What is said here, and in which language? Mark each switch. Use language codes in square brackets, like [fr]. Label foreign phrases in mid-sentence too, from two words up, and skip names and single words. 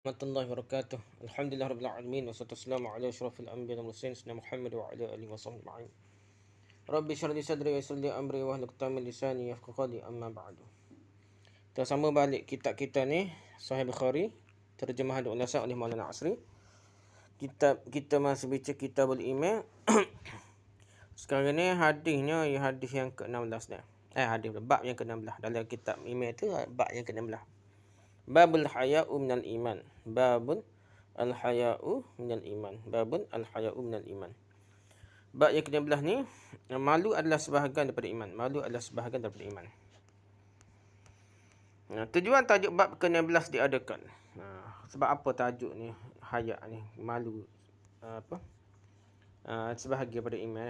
[ar] ورحمة الله وبركاته. الحمد لله رب العالمين والصلاة والسلام على أشرف الأنبياء والمرسلين سيدنا محمد وعلى آله وصحبه أجمعين. رب اشرح لي صدري ويسر لي أمري واحلل عقدة من لساني يفقهوا قولي أما بعد. [ms] Kita sambung balik kitab kita ni Sahih Bukhari terjemahan dan ulasan oleh Maulana Asri. Kita masih baca Kitabul Iman. Sekarang ni hadisnya hadis yang ke-16 dah. Bab yang ke-16 dalam kitab Iman tu, bab yang ke-16. [ar] باب الحياء من الإيمان. باب الحياء من الإيمان. باب الحياء من الإيمان. [ms] Bab yang ke-16 ni, malu adalah sebahagian daripada iman. Malu adalah sebahagian daripada iman. Tujuan tajuk bab ke-16 diadakan. Sebab apa tajuk ni, haya' ni, malu sebahagian daripada iman.